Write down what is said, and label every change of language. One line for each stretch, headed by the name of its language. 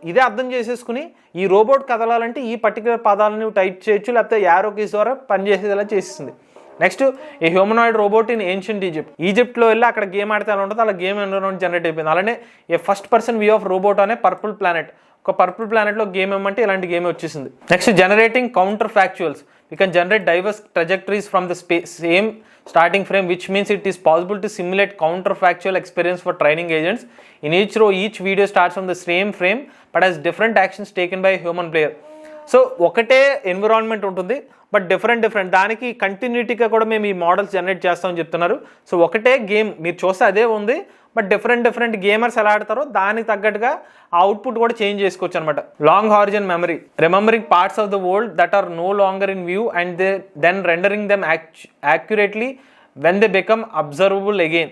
Telugu: ఇదే అర్థం చేసేసుకుని ఈ రోబోట్ కదలాలంటే ఈ పర్టికులర్ పదాలను టైప్ చేయొచ్చు, లేకపోతే యారో కీస్ ద్వారా పనిచేసేలా చేసేసింది. నెక్స్ట్, ఈ హ్యూమనాయిడ్ రోబోట్ ఇన్ ఏన్షియంట్ ఈజిప్ట్లో వెళ్ళి అక్కడ గేమ్ ఆడితే ఎలా ఉంటుందో అలా గేమ్ ఎన్విరాన్మెంట్ జనరేట్ అయిపోయింది. అలానే
English: a first person view of robot
Telugu: అనే పర్పుల్ ప్లానెట్. ఒక పర్పుల్ ప్లానెట్లో గేమ్ ఏమంటే ఇలాంటి గేమ్ వచ్చేసింది.
English: Next generating counterfactuals. We can generate diverse trajectories from the same starting frame, which means it is possible to simulate counterfactual experience for training agents. In each row, each video starts from the same frame but has different actions taken by a human player.
Telugu: So ఒకటే environment ఉంటుంది but different దానికి కంటిన్యూటీగా కూడా మేము ఈ models generate చేస్తామని చెప్తున్నారు. So ఒకటే game మీరు చూస్తే అదే ఉంది, బట్ డిఫరెంట్ గేమర్స్ ఎలా ఆడతారో దానికి తగ్గట్టుగా ఆ అవుట్పుట్ కూడా చేంజ్ చేసుకోవచ్చు అనమాట.
English: Long horizon memory, remembering parts of the world that are no longer in view and then rendering them accurately when they become observable again.